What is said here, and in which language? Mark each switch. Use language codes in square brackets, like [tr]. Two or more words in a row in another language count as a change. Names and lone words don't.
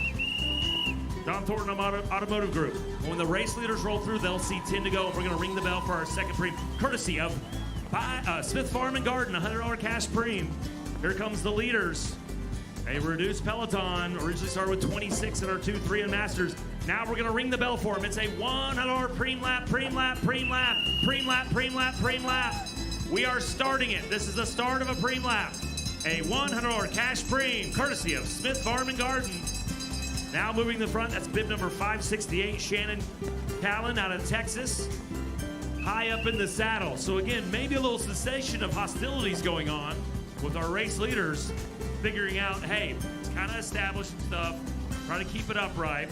[en] Don Thornton Automotive Group. When the race leaders roll through, they'll see 10 to go. We're going to ring the bell for our second Preem, courtesy of Smith Farm and Garden, $100 cash Preem. Here comes the leaders. A reduced Peloton. Originally started with 26 in our 2, 3, and Masters. Now we're going to ring the bell for them. It's a $100 Preem lap, Preem lap, Preem lap, Preem lap, Preem lap, Preem lap. We are starting it. This is the start of a Preem lap. A $100 cash Preem, courtesy of Smith Farm and Garden. Now moving the front, that's bib number 568, Shannon Callan out of Texas. High up in the saddle. So again, maybe a little cessation of hostilities going on with our race leaders figuring out, hey, it's kind of established stuff, trying to keep it upright.